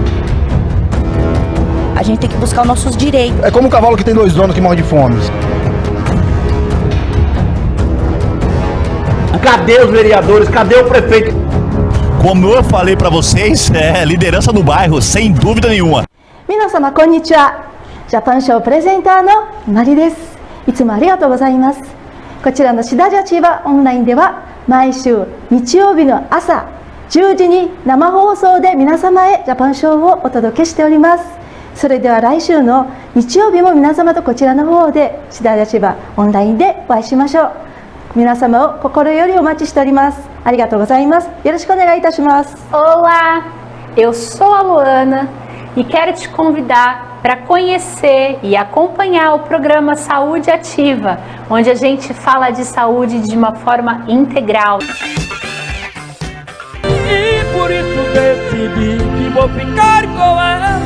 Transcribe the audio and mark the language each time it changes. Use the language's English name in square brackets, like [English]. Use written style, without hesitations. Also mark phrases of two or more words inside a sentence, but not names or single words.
[Portuguese] A gente tem que buscar os nossos direitos. É como um cavalo que tem 2 donos que morre de fome. Cadê os vereadores? Cadê o prefeito? Como eu falei pra vocês, liderança no bairro, sem dúvida nenhuma. [Japanese] 皆様こんにちは。ジャパンショープレゼンターのマリです。いつもありがとうございます。こちらのシダジャチーバオンラインでは毎週日曜日の朝10時に生放送で皆様へジャパンショーをお届けしております。それでは来週の日曜日も皆様とこちらの方でシダジャチーバオンラインでお会いしましょう。皆様を心よりお待ちしております。ありがとうございます。よろしくお願いいたします。 [Portuguese] Olá, eu sou a Luana e quero te convidar para conhecer e acompanhar o programa Saúde Ativa, onde a gente fala de saúde de uma forma integral. E por isso decidi que vou ficar com ela.